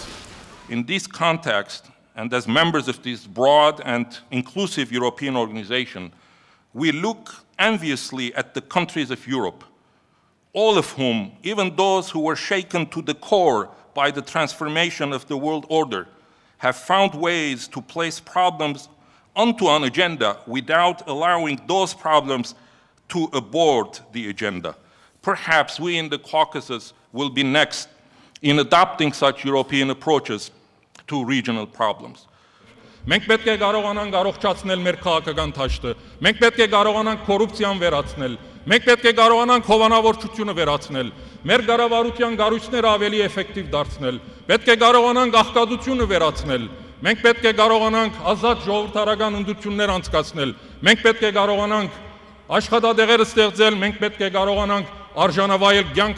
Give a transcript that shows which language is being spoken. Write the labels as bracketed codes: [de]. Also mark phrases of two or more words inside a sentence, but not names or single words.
[en] In this context, and as members of this broad and inclusive European organization, we look enviously at the countries of Europe, all of whom, even those who were shaken to the core by the transformation of the world order, have found ways to place problems onto an agenda without allowing those problems to abort the agenda. Perhaps we in the Caucasus will be next in adopting such European approaches to regional problems. [hy] Մենք պետք է կարողանանք առողջացնել մեր քաղաքական դաշտը, մենք պետք է կարողանանք կոռուպցիան վերացնել, մենք պետք է կարողանանք հովանավորչությունը վերացնել, մեր կառավարության կառույցները ավելի էֆեկտիվ դարձնել, պետք է կարողանանք աղքատությունը վերացնել, մենք պետք է կարողանանք ազատ ժողովրդարական ընտրություններ անցկացնել, մենք պետք է կարողանանք աշխատատեղեր ստեղծել, մենք պետք է կարողանանք արժանավայել կյանք